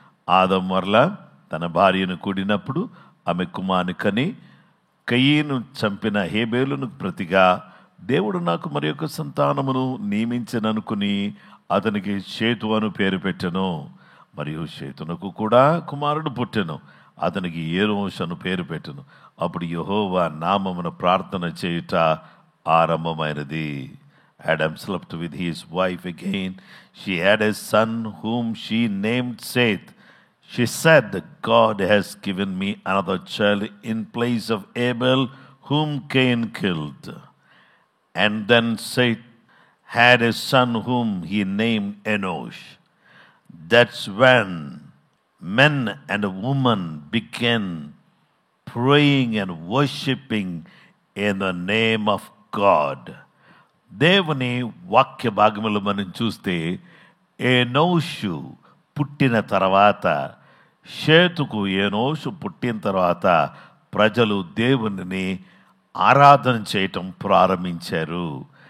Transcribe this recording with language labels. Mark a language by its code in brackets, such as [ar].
[te] ఆదము మరలా తన భార్యను కూడినప్పుడు ఆమె కుమారుని కని కయీను చంపిన హేబేలును ప్రతిగా దేవుడు నాకు మరి యొక్క సంతానమును నియమించననుకుని అతనికి షేతు అను పేరు పెట్టెను. మరియు షేతునకు కూడా కుమారుడు పుట్టెను, అతనికి ఏనోషు అను పేరు పెట్టెను. అప్పుడు యెహోవా నామమున ప్రార్థన చేయుట ఆరంభమైనది. [en] Adam slept with his wife again. She had a son whom she named Seth. She said, God has given me another child in place of Abel, whom Cain killed. And then Seth had a son whom he named Enosh. That's when men and women began praying and worshiping in the name of God. [te] దేవుని వాక్య భాగములు మనం చూస్తే ఏనోషు పుట్టిన తర్వాత, షేతుకు ఏనోషు పుట్టిన తర్వాత ప్రజలు దేవునిని ఆరాధన చేయటం ప్రారంభించారు.